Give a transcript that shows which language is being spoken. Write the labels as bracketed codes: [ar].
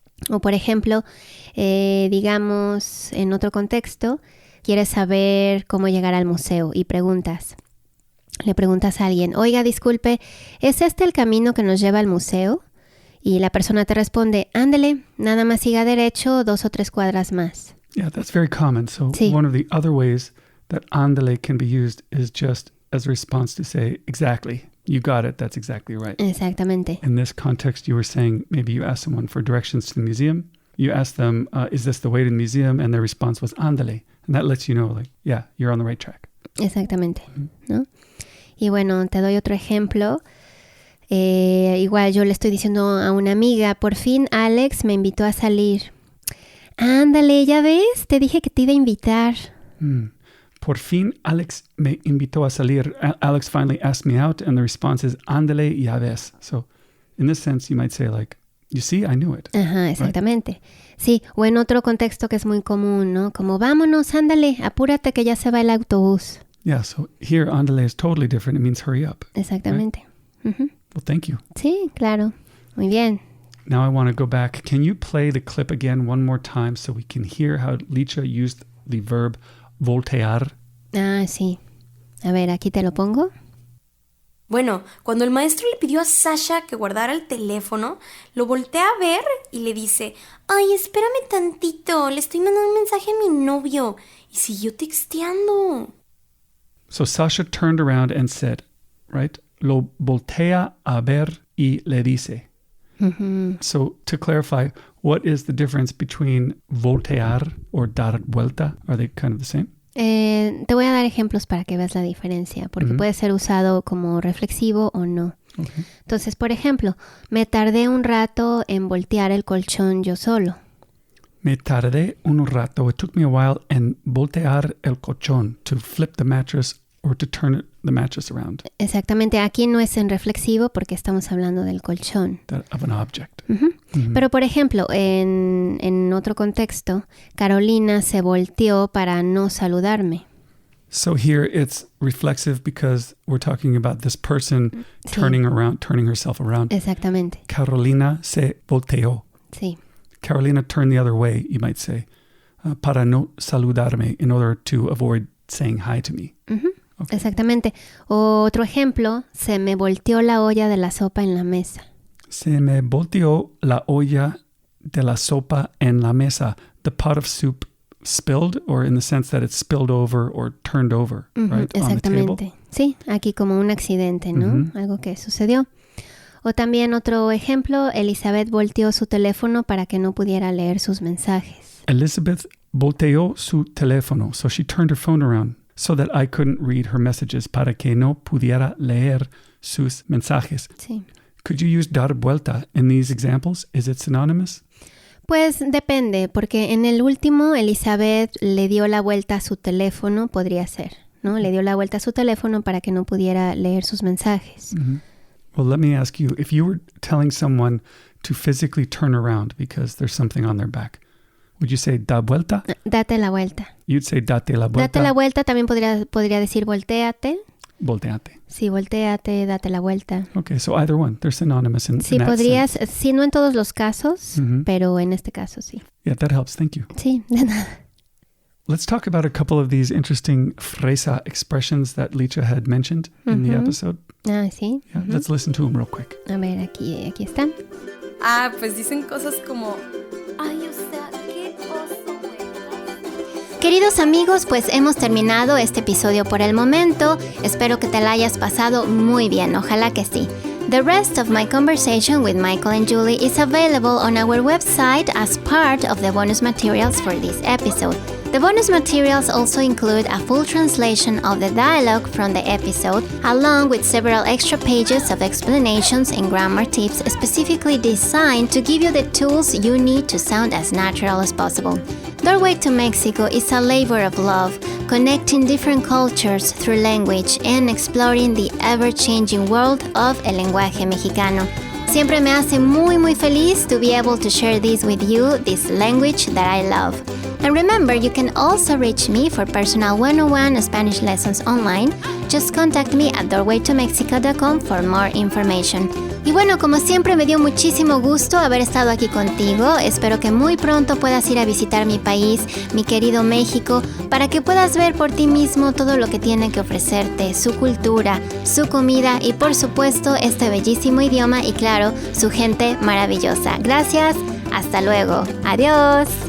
[es] O por ejemplo, digamos, en otro contexto, quieres saber cómo llegar al museo y le preguntas a alguien, oiga, disculpe, ¿es este el camino que nos lleva al museo? Y la persona te responde, ándele, nada más siga derecho 2 o 3 cuadras más. [en] Yeah, that's very common. So [es] Sí. [en] one of the other ways that ándale can be used is just as a response to say, exactly, you got it, that's exactly right. [es] Exactamente. [en] In this context, you were saying maybe you asked someone for directions to the museum. You asked them, is this the way to the museum? And their response was, ándale. And that lets you know, like, yeah, you're on the right track. [es] Exactamente, ¿no? Y bueno, te doy otro ejemplo. Igual yo le estoy diciendo a una amiga, por fin Alex me invitó a salir. Ándale, ya ves, te dije que te iba a invitar. Por fin, Alex me invitó a salir. [en] Alex finally asked me out, and the response is, [es] ándale, ya ves. [en] So, in this sense, you might say, like, you see, I knew it. [es] Ajá, exactamente. [en] Right? [es] Sí, o en otro contexto que es muy común, ¿no? Como, vámonos, ándale, apúrate que ya se va el autobús. [en] Yeah, so here, ándale is totally different. It means hurry up. [es] Exactamente. [en] Right? Well, thank you. [es] Sí, claro. Muy bien. [en] Now I want to go back. Can you play the clip again one more time so we can hear how Licha used the verb voltear? [es] Ah, sí. A ver, aquí te lo pongo. Bueno, cuando el maestro le pidió a Sasha que guardara el teléfono, lo voltea a ver y le dice, ay, espérame tantito, le estoy mandando un mensaje a mi novio. Y siguió texteando. [en] So Sasha turned around and said, right, [es] lo voltea a ver y le dice. [en] So to clarify, what is the difference between voltear or dar vuelta? Are they kind of the same? [es] Te voy a dar ejemplos para que veas la diferencia, porque puede ser usado como reflexivo o no. [en] Okay. [es] Entonces, por ejemplo, me tardé un rato en voltear el colchón yo solo. Me tardé un rato. [en] It took me a while [es] en voltear el colchón, [en] to flip the mattress or to turn the mattress around. [es] Exactamente, aquí no es en reflexivo porque estamos hablando del colchón. [en] That of an object. [es] Pero, por ejemplo, en otro contexto, Carolina se volteó para no saludarme. [en] So here it's reflexive because we're talking about this person turning herself around. [es] Exactamente. Carolina se volteó. Sí. [en] Carolina turned the other way, you might say, [es] para no saludarme, [en] in order to avoid saying hi to me. Okay. [es] Exactamente. Otro ejemplo, se me volteó la olla de la sopa en la mesa. Se me volteó la olla de la sopa en la mesa. [en] The pot of soup spilled, or in the sense that it spilled over or turned over, right? [es] Exactamente. [en] On the table. [es] Sí, aquí como un accidente, ¿no? Algo que sucedió. O también otro ejemplo, Elizabeth volteó su teléfono para que no pudiera leer sus mensajes. Elizabeth volteó su teléfono, [en] so she turned her phone around so that I couldn't read her messages, [es] para que no pudiera leer sus mensajes. Sí. [en] Could you use dar vuelta in these examples? Is it synonymous? [es] Pues depende, porque en el último Elizabeth le dio la vuelta a su teléfono, podría ser, ¿no? Le dio la vuelta a su teléfono para que no pudiera leer sus mensajes. [en] Well, let me ask you, if you were telling someone to physically turn around because there's something on their back, would you say da vuelta? [es] Date la vuelta. [en] You'd say [es] date la vuelta. Date la vuelta, también podría decir voltéate. Volteate. Sí, voltéate, date la vuelta. [en] Okay, so either one. They're synonymous in [es] Sí, [en] that [es] podrías, [en] sense. [es] sí, no en todos los casos, pero en este caso sí. [en] Yeah, that helps. Thank you. [es] Sí, de nada. [en] Let's talk about a couple of these interesting Fresa expressions that Licha had mentioned in the episode. [es] Ah, sí. [en] Yeah, let's listen to them real quick. [es] A ver, aquí están. Ah, pues dicen cosas como, ay, o sea, qué oso, güey. Queridos amigos, pues hemos terminado este episodio por el momento. Espero que te la hayas pasado muy bien, ojalá que sí. [en] The rest of my conversation with Michael and Julie is available on our website as part of the bonus materials for this episode. The bonus materials also include a full translation of the dialogue from the episode, along with several extra pages of explanations and grammar tips specifically designed to give you the tools you need to sound as natural as possible. Doorway to Mexico is a labor of love, connecting different cultures through language and exploring the ever-changing world of [es] el lenguaje mexicano. Siempre me hace muy feliz [en] to be able to share this with you, this language that I love. And remember, you can also reach me for personal 101 Spanish lessons online. Just contact me at doorwaytomexico.com for more information. [es] Y bueno, como siempre me dio muchísimo gusto haber estado aquí contigo. Espero que muy pronto puedas ir a visitar mi país, mi querido México, para que puedas ver por ti mismo todo lo que tiene que ofrecerte, su cultura, su comida y por supuesto este bellísimo idioma y claro, su gente maravillosa. Gracias, hasta luego, adiós.